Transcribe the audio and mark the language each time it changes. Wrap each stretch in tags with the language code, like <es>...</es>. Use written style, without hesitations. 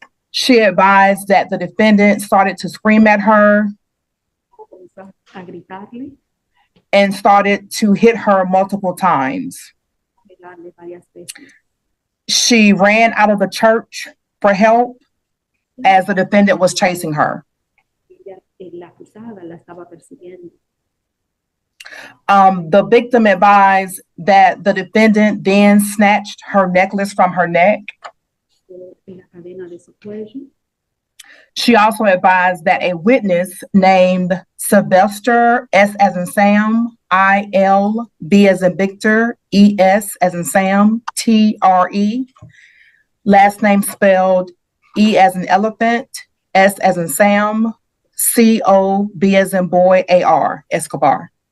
<en>She advised that the defendant started to scream at her</en> <es>Comenzó a gritarle,</es> <en>and started to hit her multiple times.</en> <es>a pegarle varias veces.</es> <en>She ran out of the church for help as the defendant was chasing her.</en> <es>Ella, la acusada la estaba persiguiendo.</es> <en>The victim advised that the defendant then snatched her necklace from her neck.</en> <es>En la cadena de su cuello.</es> <en>She also advised that a witness named Sylvester, S as in Sam, IL, V as in Victor, ES as in Sam, TRE, last name spelled E as in elephant, S as in Sam, COB as in boy, AR, Escobar.</en>